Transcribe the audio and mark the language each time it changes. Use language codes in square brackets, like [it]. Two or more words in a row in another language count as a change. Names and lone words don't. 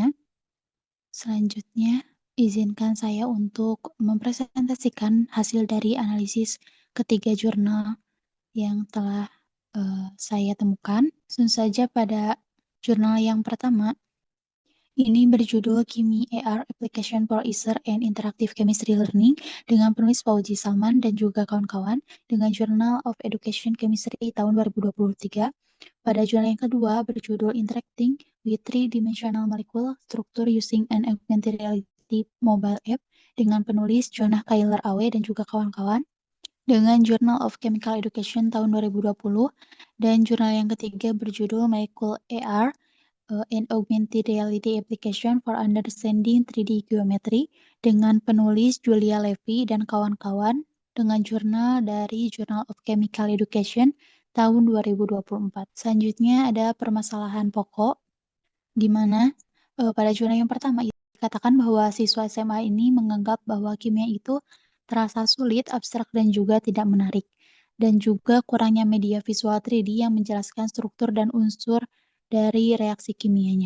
[id] Selanjutnya, izinkan saya untuk mempresentasikan hasil dari analisis ketiga jurnal yang telah saya temukan. Langsung saja pada jurnal yang pertama, ini berjudul Kimi AR Application for User and Interactive Chemistry Learning dengan penulis Fauzi Salman dan juga kawan-kawan dengan Journal of Education Chemistry tahun 2023. Pada jurnal yang kedua berjudul Interacting with Three-Dimensional Molecule Structure Using an Augmented Reality Mobile App dengan penulis Jonah Kyler Awe dan juga kawan-kawan dengan Journal of Chemical Education tahun 2020, dan jurnal yang ketiga berjudul Molecule AR and Augmented Reality Application for Understanding 3D Geometry dengan penulis Julia Levy dan kawan-kawan dengan jurnal dari Journal of Chemical Education tahun 2024. Selanjutnya ada permasalahan pokok, di mana pada jurnal yang pertama dikatakan bahwa siswa SMA ini menganggap bahwa kimia itu terasa sulit, abstrak, dan juga tidak menarik. Dan juga kurangnya media visual 3D yang menjelaskan struktur dan unsur dari reaksi kimianya.